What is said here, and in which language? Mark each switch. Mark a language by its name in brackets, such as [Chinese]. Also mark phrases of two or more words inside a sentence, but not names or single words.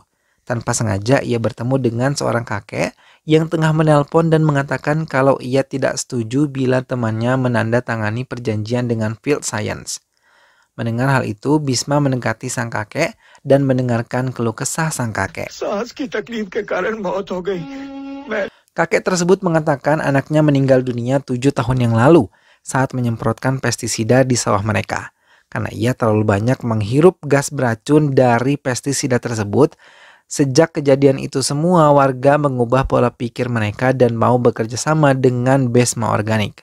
[Indonesian] Tanpa sengaja ia bertemu dengan seorang kakek yang tengah menelpon dan mengatakan kalau ia tidak setuju bila temannya menandatangani perjanjian dengan Field Science. Mendengar hal itu, Bisma mendekati sang kakek dan mendengarkan keluh kesah sang kakek. [Hindi] सांस की तकलीफ के कारण मौत हो गई. [Indonesian] Kakek tersebut mengatakan anaknya meninggal dunia 7 tahun yang lalu saat menyemprotkan pestisida di sawah mereka. Karena ia terlalu banyak menghirup gas beracun dari pestisida tersebut. Sejak kejadian itu semua warga mengubah pola pikir mereka dan mau bekerja sama dengan Besma Organik.